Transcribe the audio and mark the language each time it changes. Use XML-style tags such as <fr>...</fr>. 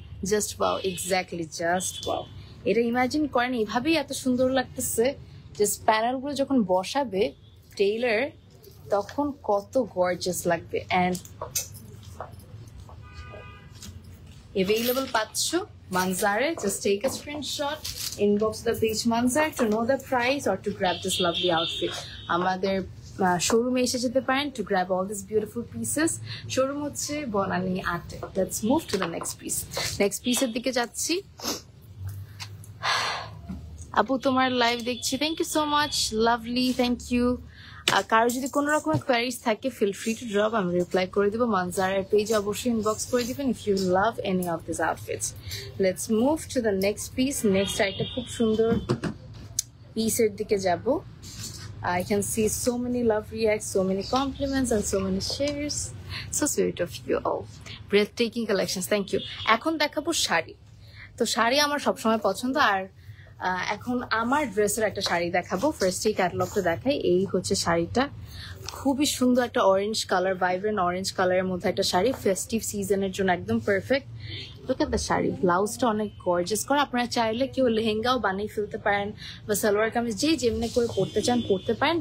<en>Just wow, exactly just wow.</en> <bn>এটা imagine করেন, এইভাবেই এত সুন্দর লাগতেছে। জাস্ট প্যানেলগুলো যখন বসাবে টেইলার, তখন কত গর্জিয়াস লাগবে। অ্যান্ড available পাচ্ছ Manzare.</bn> <en>Just take a screenshot, inbox the page Manzar to know the price or to grab this lovely outfit.</en> <bn>আমাদের শোরুমে এসে যেতে পারেন</bn> <en>to grab all these beautiful pieces.</en> <bn>Showroom হচ্ছে Banani 8।</bn> <en>Let's move to the next piece.</en> <bn>Next piece এর দিকে যাচ্ছি। আপু তোমার লাইভ দেখছি,</bn> <en>Thank you so much, lovely, thank you.</en> <bn>কারো যদি কোনো রকমের কোয়ারিজ থাকে</bn> <en>feel free to drop,</en> <bn>আমি রিপ্লাই করে দিব। মানজারের পেজে অবশ্যই ইনবক্স করে দিবেন</bn> <en>If you love any of this outfits. Let's move to the next piece.</en> <bn>Next একটা খুব সুন্দর পিসের দিকে যাব।</bn> <en>I can see so many love reacts, so many compliments and so many shares. So sweet of you all. Breathtaking collections, thank you.</en> <bn>এখন দেখাবো শাড়ি। তো শাড়ি আমার সবসময় পছন্দ, আর এখন আমার ড্রেসের একটা শাড়ি দেখাবো। ফার্স্ট এই ক্যাটালগটা দেখাই। এই হচ্ছে শাড়িটা, খুবই সুন্দর একটা অরেঞ্জ কালার, ভাইব্রেন্ট অরেঞ্জ কালারের মধ্যে একটা শাড়ি, ফেস্টিভ সিজনের জন্য একদম perfect.</bn> <en>look at the sari,</en> <bn>ব্লাউজটা অনেক গর্জিয়াস করা। আপনারা চাইলে কেউ লেহেঙ্গাও বানিয়ে ফেলতে পারেন, বা সালোয়ার কামিজ যে যেমনি করে পরতে চান পরতে পারেন।</bn>